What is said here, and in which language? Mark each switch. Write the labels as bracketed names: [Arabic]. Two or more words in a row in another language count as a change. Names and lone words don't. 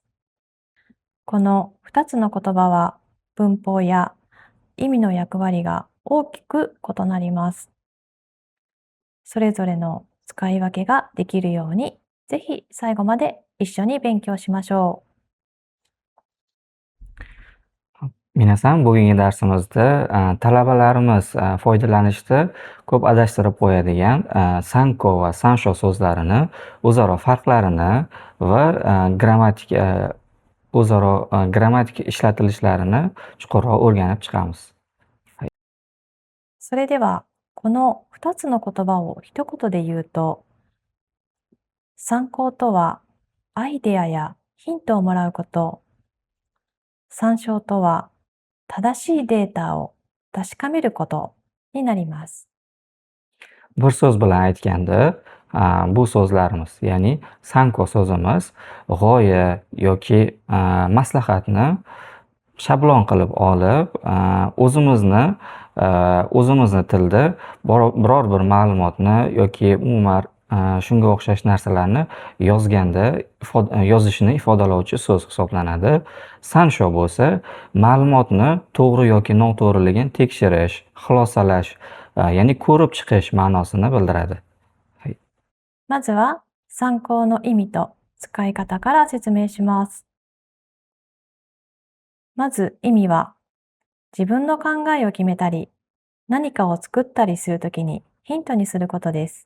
[Japanese] この2つの言葉は文法や意味の役割が大きく異なります。それぞれの使い分けができるように、ぜひ最後まで一緒に勉強しましょう。 Minasan, [Uzbek] bugungi darsimizda talabalarimiz foydalanishda ko'p adashtirib qo'yadigan sanko va sansho so'zlarini, o'zaro farqlarini va o'zaro grammatik ishlatilishlarini chuqurroq o'rganib chiqamiz. [Japanese] それでは、この2つの言葉を一言で言うと、参考とはアイデアやヒントをもらうこと、参照とは正しいデータを確かめることになります。 [Uzbek] Bir so'z bilan aytganda, bu so'zlarimiz, ya'ni sanko so'zimiz g'oya yoki maslahatni shablon qilib olib, o'zimizni tilda biror bir ma'lumotni yoki umuman shunga o'xshash narsalarni yozishni ifodalovchi so'z hisoblanadi. Sansho bo'lsa, ma'lumotni to'g'ri yoki noto'g'riligini tekshirish, xulosalash, ya'ni ko'rib chiqish ma'nosini bildiradi. [Japanese] まずは参考の意味と使い方から説明します。まず意味は、自分の考えを決めたり、何かを作ったりするときにヒントにすることです。